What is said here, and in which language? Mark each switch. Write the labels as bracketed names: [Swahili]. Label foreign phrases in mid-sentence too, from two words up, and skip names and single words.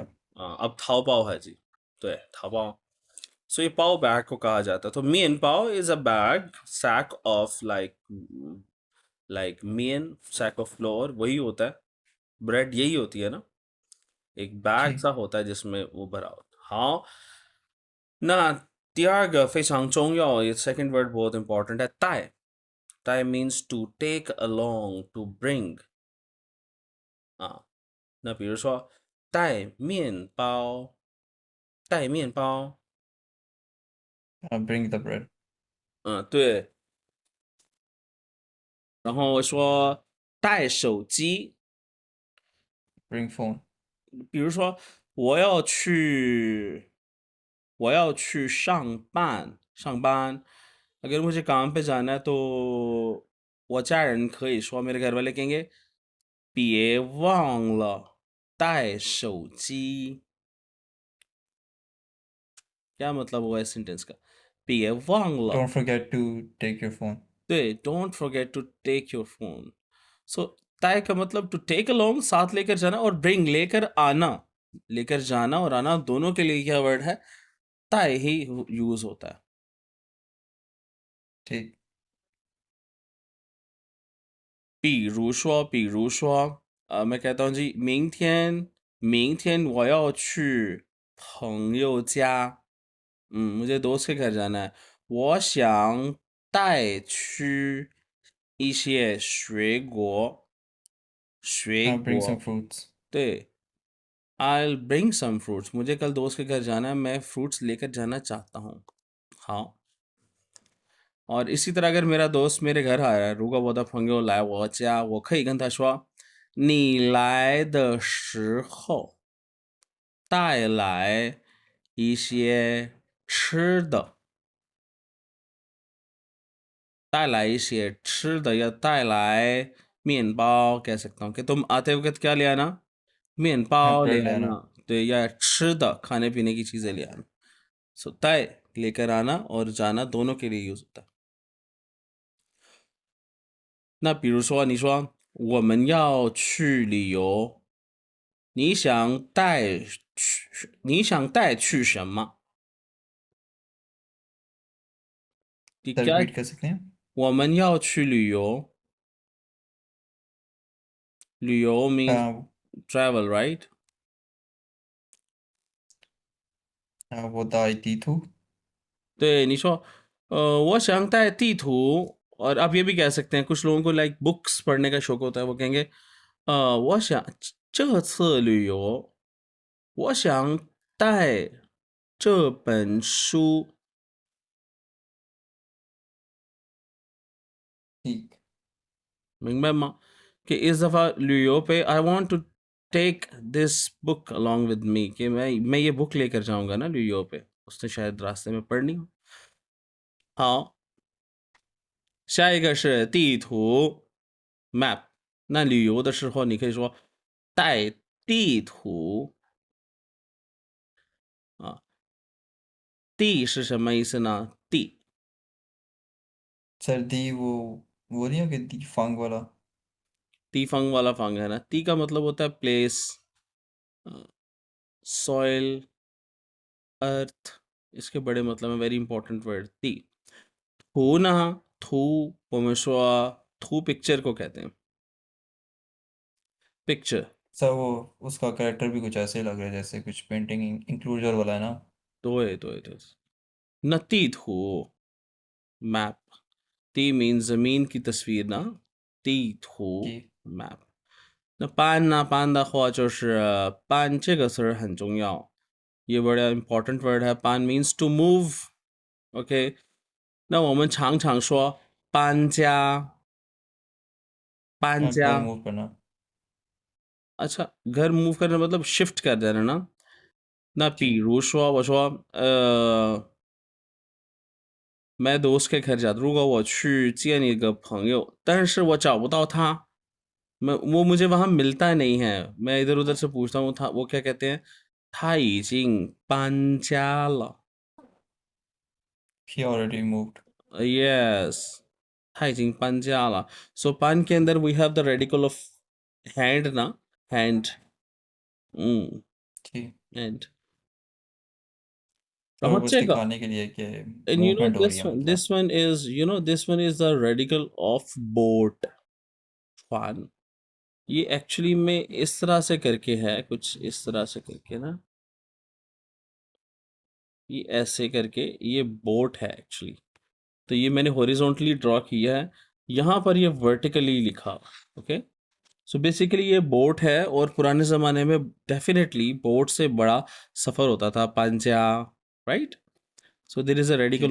[Hindi] हाँ, अब थाओ पाओ है जी, तो है थाओ पाओ। सो ये पाओ बैग को कहा जाता है। [English] तो mian pao is a bag sack of like mian sack of flour, [Hindi] वही होता है। ब्रेड यही होती है ना, एक बैग जी सा होता है जिसमें वो भरा होता है। हाँ, [Chinese] 那第二个非常重要，也 [English] second word [Hindi] बहुत important है [Chinese] 带。 [English] 带 means to take along, to bring 啊。 [Chinese] 那比如说带面包，带面包， [English] bring the bread [Chinese] 对。然后说带手机， [English] bring phone [Chinese] 比如说我要去，我要去上班， 上班 [Hindi] अगर मुझे काम पे जाना है तो [Chinese] 我家人可以说 [Hindi] मेरे घर वाले कहेंगे [Chinese] 别忘了带手机 [Hindi] क्या मतलब हुआ इस सेंटेंस का [Chinese] 别忘了 [English] Don't forget to take your phone. [Hindi] 对 [English] don't forget to take your phone so [Hindi] ताय का मतलब [English] to take along [Hindi] साथ लेकर जाना और ब्रिंग लेकर आना लेकर जाना और आना दोनों के लिए क्या वर्ड है ताय ही यूज होता है ठीक। [Chinese] 比如说 [Hindi] मैं कहता हूँ जी [Chinese] 明天我要去朋友家 [Hindi] मुझे दोस्त के घर जाना है [Chinese] 我想带去一些水 [English] I'll bring some [Chinese] 果 [English] fruits. [Hindi] 对 [English] I'll bring some fruits [Hindi] मुझे कल दोस्त के घर जाना है मैं फ्रूट्स लेकर जाना चाहता हूँ हाँ और इसी तरह अगर मेरा दोस्त मेरे घर आ रहा है [Chinese] 如果我的朋友来我家我可以跟他说你来的时候带来一些吃的带来一些吃的 [Hindi] या 带来面包 कह सकता हूँ कि तुम आते वक्त क्या ले आना 面包 ले Bread ले आना आना। तो या 吃的 खाने पीने की चीज़ें ले आना सो तय लेकर आना और जाना दोनों के लिए यूज होता है [Chinese] 那比如说你说我们要去旅游你想带去什么 [Hindi] कि सर क्या रिपीट कर सकते हैं? [Chinese] 我们要去旅游旅游 means [Hindi] हाँ, [English] travel right [Hindi] वो दाई तीतू। [Chinese] 对你说我想带地图 [Hindi] और आप ये भी कह सकते हैं कुछ लोगों को लाइक बुक्स पढ़ने का शौक होता है वो कहेंगे [Chinese] 我想这次旅游我想带这本书 [Hindi] ठीक। [Chinese] 明白吗？ [Hindi] कि इस दफ़ा लियो पे [English] I want to take this book along with me [Hindi] कि मैं ये बुक लेकर जाऊंगा ना लियो पे उसने शायद रास्ते में पढ़नी हो [Chinese] 好下一个是地图 map 那旅游的时候你可以说带地图啊地是什么意思呢地 [Hindi] सर दी वो नहीं हो कि दी फांग वाला। 地方 वाला फांग है ना ती का मतलब होता है [English] place soil earth [Hindi] इसके बड़े मतलब है [English] very important word [Hindi] ती 图呢？ [Chinese] 图我们说图 [Hindi] picture को कहते हैं [Chinese] picture [Hindi] सर वो उसका कैरेक्टर भी कुछ ऐसे ही लग रहा है जैसे कुछ [English] painting enclosure [Hindi] वाला है ना। [Chinese] 对 那地图 [Hindi] map 地 means जमीन की तस्वीर ना 地图 कि [Chinese] map 那搬的话就是搬这个词儿很重要 [Hindi] ये बड़ा important word है [Chinese] 搬 [English] means to move OK [Chinese] 那我们常常说搬家搬 [Hindi] घर [Chinese] 家 [Hindi] मूव करना। अच्छा घर मूव करना मतलब शिफ्ट कर देना ना [Chinese] 那比 [Hindi] जी [Chinese] 如说，我说， [Hindi] मैं दोस्त के घर जाता [Chinese] 如果我去见一个朋友，但是我找不到他， [Hindi] वो मुझे वहां मिलता नहीं है मैं इधर उधर से पूछता हूँ था वो क्या कहते हैं [Chinese] 他已经搬家了 [English] he already moved। yes [Chinese] 他已经搬家了 [English] so 搬 के अंदर we have the radical of hand ना hand [Hindi] जी hand सर वो बस [Chinese] 然后这个 [Hindi] दिखाने के लिए कि [English] and you know [Hindi] मूवमेंट हो रही है मतलब। [English] this one is this one is the radical of boat [Hindi] फान ये एक्चुअली में इस तरह से करके है कुछ इस तरह से करके ना ये ऐसे करके ये बोट है एक्चुअली तो ये मैंने [English] horizontally draw [Hindi] किया है यहाँ पर ये वर्टिकली लिखा ओके सो बेसिकली ये बोट है और पुराने ज़माने में डेफिनेटली बोट से बड़ा सफ़र होता था पांचा [English] right so there is a radical